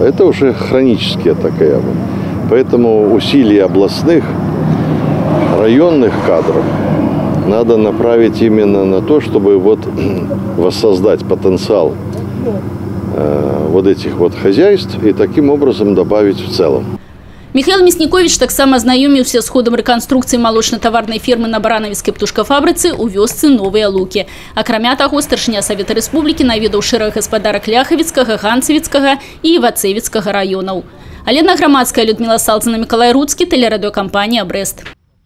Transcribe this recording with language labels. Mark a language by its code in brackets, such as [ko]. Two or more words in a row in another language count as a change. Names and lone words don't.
[ru] Это уже хроническая такая. Поэтому усилия областных, районных кадров надо направить именно на то, чтобы воссоздать потенциал этих хозяйств и таким образом добавить в целом. [be] Михаил Мяснікович таксама азнаёміўся з ходам рэканструкцыі малочна-таварнай фермы на баранавіцкай птушкафабрыцы ў вёсцы Новыя Лукі. Акрамя таго, старшыня Савета Рэспублікі наведаў шэраг гаспадарак Ляхавіцкага, Ганцавіцкага і Вацэвіцкага раёнаў. Алена Грамадская, Людмила Салдзіна, Миколай Руцкі, телерадиокомпания «Брест».